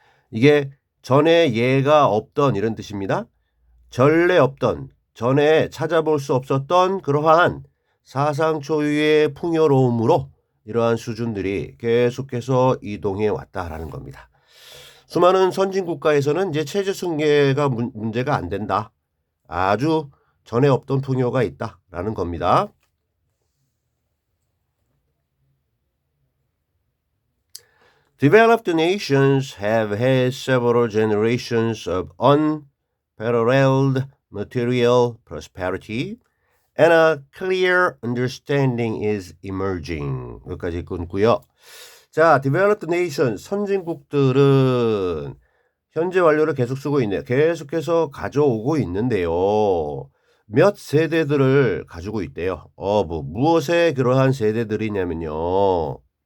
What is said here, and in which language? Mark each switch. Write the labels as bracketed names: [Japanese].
[Korean] 이게 전에 예가 없던 이런 뜻입니다. 전례 없던 전에 찾아볼 수 없었던 그러한 사상 초유의 풍요로움으로 이러한 수준들이 계속해서 이동해 왔다라는 겁니다. 수많은 선진 국가에서는 이제 체제 승계가 문제가 안 된다. 아주 전에 없던 풍요가 있다라는 겁니다. [English] Developed nations have had several generations of unparalleled material prosperity and a clear understanding is emerging. [Korean] 여기까지 끊고요. 자, developed nation 선진국들은 현재 완료를 계속 쓰고 있네요. 계속해서 가져오고 있는데요. 몇 세대들을 가지고 있대요. 무엇의 그러한 세대들이냐면요.